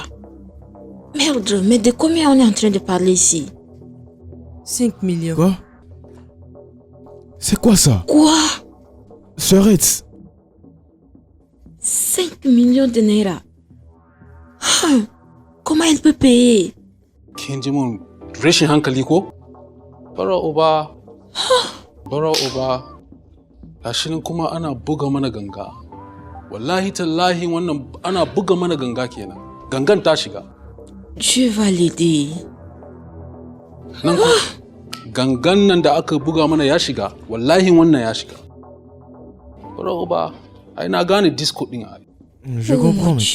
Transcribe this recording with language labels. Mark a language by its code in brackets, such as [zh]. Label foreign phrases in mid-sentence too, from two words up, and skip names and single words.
[fr] Merde, mais de combien on est en train de parler ici? 5 millions. Quoi? C'est quoi ça? Quoi? Sœurette, 5 millions de naira. Hein, comment elle peut payer? [ha] Kin ji mun rashin hankali ko? Bara uba. Bara uba. Gashi nan kuma ana buga mana ganga. Wallahi tallahi wannan ana buga mana ganga kenan. Gangan ta shiga. [fr] Dieu va l'aider. [ha] Nan ko gangan nan da aka buga mana ya shiga. Wallahi wannan ya shiga. Bara uba. Ai na gane disco din ai. [fr] je Oh comprends mon maintenant.